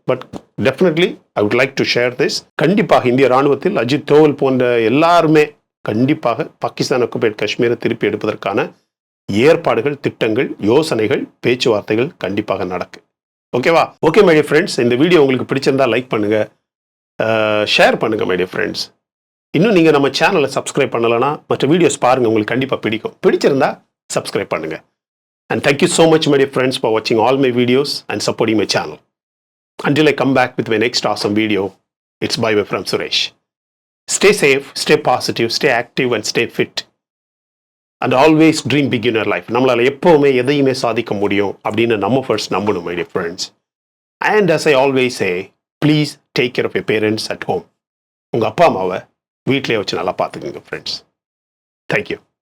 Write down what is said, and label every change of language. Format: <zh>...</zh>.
<en>But definitely I would like to share this.</en> <ta>கண்டிப்பாக இந்திய ராணுவத்தில் அஜித் தோவல் போன்ற எல்லாருமே கண்டிப்பாக பாகிஸ்தான் ஆக்குபைடு காஷ்மீரை திருப்பி எடுப்பதற்கான ஏற்பாடுகள், திட்டங்கள், யோசனைகள், பேச்சுவார்த்தைகள் கண்டிப்பாக நடக்கு. ஓகேவா? ஓகே</ta> <en>my dear friends,</en> <ta>இந்த வீடியோ உங்களுக்கு பிடிச்சிருந்தா லைக் பண்ணுங்க, ஷேர் பண்ணுங்க மை டியர் ஃப்ரெண்ட்ஸ். இன்னும் நீங்கள் நம்ம சேனலை சப்ஸ்கிரைப் பண்ணலைன்னா மற்ற வீடியோஸ் பாருங்கள், உங்களுக்கு கண்டிப்பாக பிடிக்கும். பிடிச்சிருந்தா சப்ஸ்கிரைப் பண்ணுங்க.</ta> <en>And thank you so much my dear friends for watching all my videos and supporting my channel. Until I come back with my next awesome video, it's bye bye from Suresh. Stay safe, stay positive, stay active and stay fit. And always dream big in your life.</en> <ta>நம்மளால எப்பவுமே எதையுமே சாதிக்க முடியும் அப்படின்னு நம்ம first நம்பணும்</ta> <en>my dear friends. And as I always say, please take care of your parents at home.</en> <ta>உங்க அப்பா அம்மாவை வீட்டிலே வச்சு நல்லா பார்த்துக்குங்க</ta> <en>friends. Thank you.</en>